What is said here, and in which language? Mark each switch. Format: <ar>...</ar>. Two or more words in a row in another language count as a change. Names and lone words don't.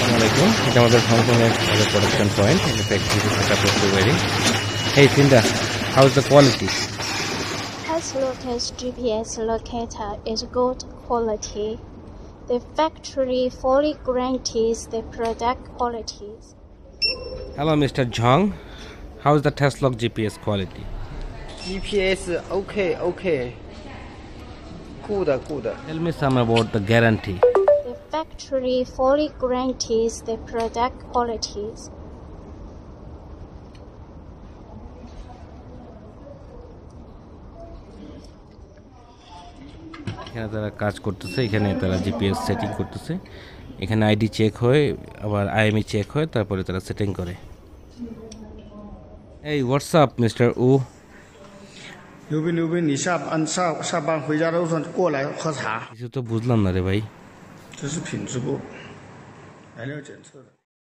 <bn>দেখুন এটা আমাদের হংকংয়ের</bn> <en>production point in the factory setup of the wearing. Hey Cinda, how's the quality? Tasslock's GPS locator is good quality. The factory fully guarantees the product qualities. Hello Mr. Zhang, how's the Tasslock GPS quality? GPS okay. Good. Tell me some about the guarantee. The factory fully guarantees the product qualities.</en> <bn>এখানে তারা কাজ করতেছে এখানে তারা</bn> <en>GPS setting</en> <bn>করতেছে এখানে</bn> <en>ID check</en> <bn>হয় আবার</bn> <en>IME check</en> <bn>হয় তারপরে তারা সেটিং করে এই হোয়াটসঅ্যাপ মিস্টার উ</bn> <zh>刘斌，你下班回家的路上过来喝茶。</zh> <bn>কিছু তো বুঝলাম না রে ভাই</bn> <zh>这是品质部来料检测的。</zh>